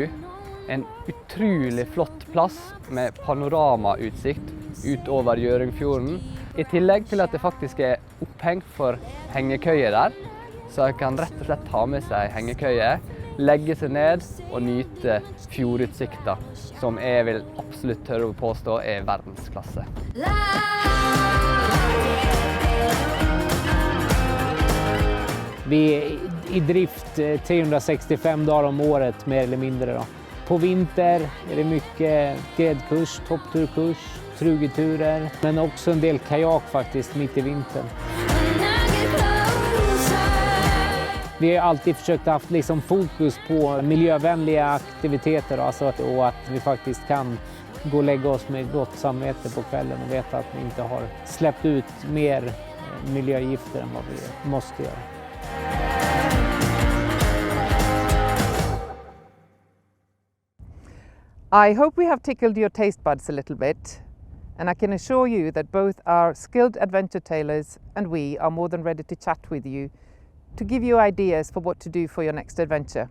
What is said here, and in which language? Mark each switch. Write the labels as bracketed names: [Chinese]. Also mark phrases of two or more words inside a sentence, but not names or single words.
[Norwegian] En utrolig flott plass med panoramautsikt utover Gjøringfjorden. I tillegg til at det faktisk er oppheng for hengekøyer der, så jeg kan rett og slett ta med seg hengekøye, legge seg ned og nyte fjordutsikta, som jeg vil absolutt tørre å påstå er verdensklasse. [Swedish] Vi är i drift 365 dagar om året mer eller mindre. Då. På vinter är det mycket gräddkurs, toppturkurs, trugeturer, men också en del kajak faktiskt mitt i vintern. Vi har alltid försökt haft liksom fokus på miljövänliga aktiviteter alltså, och att vi faktiskt kan gå och lägga oss med gott samvete på kvällen och veta att vi inte har släppt ut mer miljögifter än vad vi måste göra. [English] I hope we have tickled your taste buds a little bit, and I can assure you that both our skilled adventure tailors and we are more than ready to chat with you to give you ideas for what to do for your next adventure.